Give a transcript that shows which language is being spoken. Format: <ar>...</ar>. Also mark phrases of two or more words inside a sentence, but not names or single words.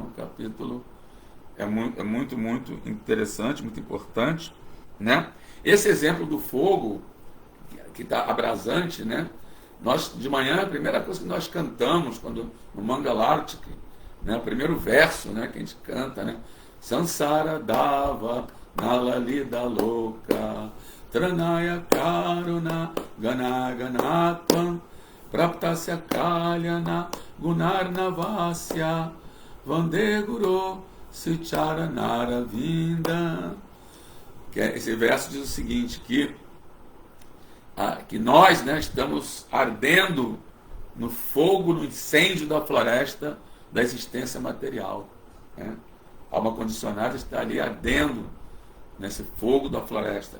<pt>O capítulo é muito interessante, muito importante, né? Esse exemplo do fogo, que está abrasante, né? Nós, de manhã, a primeira coisa que nós cantamos, no Mangalartika, né? O primeiro verso, né, que a gente canta, né?</pt> <sa>संसार दव नलालिड लोक त्रणाय करुण घनाघनत्वं प्राप्तस्य कल्याण गुणार्णवस्य वन्दे गुरु सिचरणार विन्द.</sa> <pt>Esse verso diz o seguinte, que nós, né, estamos ardendo no fogo, no incêndio da floresta da existência material, né? A alma condicionada está ali ardendo nesse fogo da floresta.</pt>